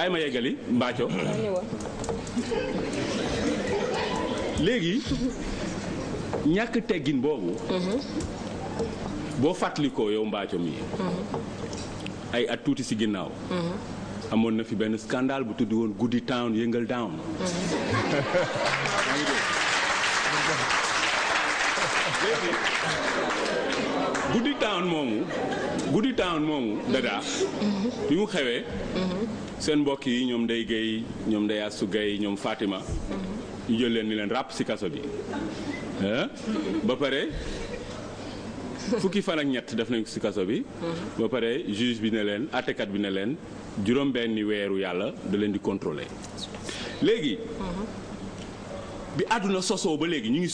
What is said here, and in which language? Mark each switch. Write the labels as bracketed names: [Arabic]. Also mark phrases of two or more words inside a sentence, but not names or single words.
[Wolof] bàyyi ma yeggali Mbathio. léegi ñàkk teggin boobu. boo fàttalikoo yow Mbathio mi ay at tuuti si ginnaaw. amoon na fi benn scandale bu tudd woon Goody Town yëngal down. Goody Town moomu Dada bi mu xewee seen mbokk yi ñoom Ndeye Gueye ñoom Ndeye Assou Gueye ñoom Fatima ñu jël leen ni leen ràpp ci kaso bi ba pare fukki fan ak ñett def nañ ko ci kaso bi ba pare juge bi ne leen àttekat bi ne leen juróom benni weeru yàlla da leen di contrôler léegi bi àdduna sosoo ba léegi ñu ngi